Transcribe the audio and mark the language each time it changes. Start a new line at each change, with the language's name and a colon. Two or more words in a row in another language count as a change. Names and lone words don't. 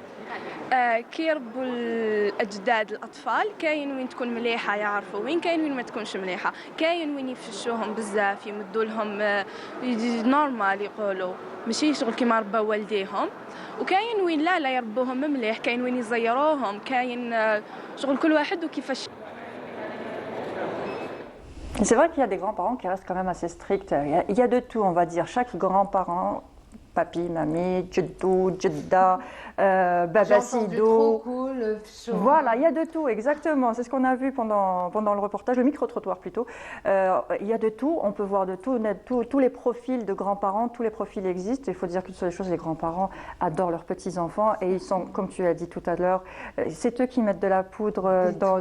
Arabic: كي يربوا الاجداد الاطفال كاين وين تكون مليحه يعرفوا وين كاين وين ما تكونش مليحه كاين وين يفشوهم بزاف يمدوا لهم نورمال يقولوا ماشي شغل كيما ربوا والديهم وكاين وين لا يربوهم مليح كاين وين يزيروهم كاين شغل كل واحد وكيفاش.
French: C'est vrai qu'il y a des grands-parents qui restent quand même assez stricts. Il y a de tout, on va dire. Chaque grand-parent, papi, mamie,
Arabic: جدو، جدة، بابا سيدو.
French: Voilà, il y a de tout, exactement. C'est ce qu'on a vu pendant le reportage, le micro-trottoir plutôt. Il y a de tout, on peut voir de tout. Tous les profils de grands-parents, tous les profils existent. Il faut dire que sur les choses, les grands-parents adorent leurs petits-enfants et ils sont, comme tu as dit tout à l'heure, c'est eux qui mettent de la poudre dans...